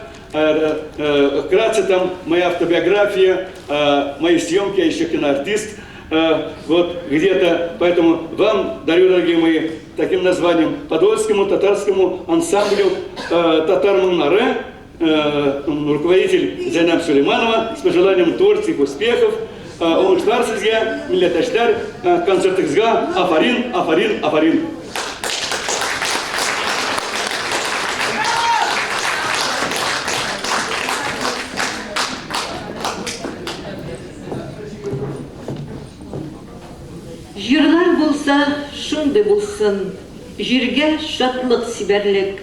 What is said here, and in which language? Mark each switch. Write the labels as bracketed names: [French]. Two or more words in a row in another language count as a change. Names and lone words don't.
[Russian] Вкратце там моя автобиография, мои съемки, я еще киноартист. Вот где-то, поэтому вам дарю, дорогие мои, таким названием Подольскому татарскому ансамблю Татар Муннаре, руководитель Зайнаб Сулейманова, с пожеланием творческих успехов. [Tatar] Оңышлар сезге, милләттәшләр, концертыгызга афарин, афарин, афарин. Жырлар булса, шундый булсын, җиргә шатлык сибәрлек.